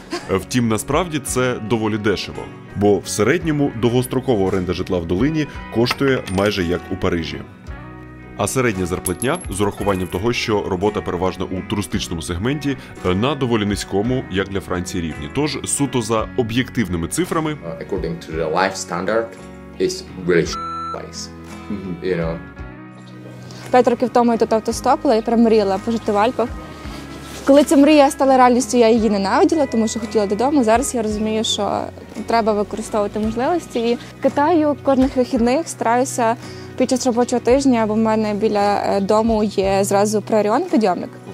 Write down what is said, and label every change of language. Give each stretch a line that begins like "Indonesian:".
Ukrainian: Втім, насправді це доволі дешево, бо в середньому довгострокова оренда житла в долині коштує майже як у Парижі. А середня зарплатня, з урахуванням того, що робота переважно у туристичному сегменті, на доволі низькому, як для Франції, рівні. Тож, суто за об'єктивними цифрами,
English: According to the life standard, it's really place, you know.
Ukrainian: 5 років тому я тут автостопила, я прям мріяла пожити в Альпах. Коли ця мрія стала реальністю, я її ненавиділа, тому що хотіла додому. Зараз я розумію, що треба використовувати можливості. І катаю кожних вихідних, стараюся під час робочого тижня, бо в мене біля дому є зразу пріоріон підйомник.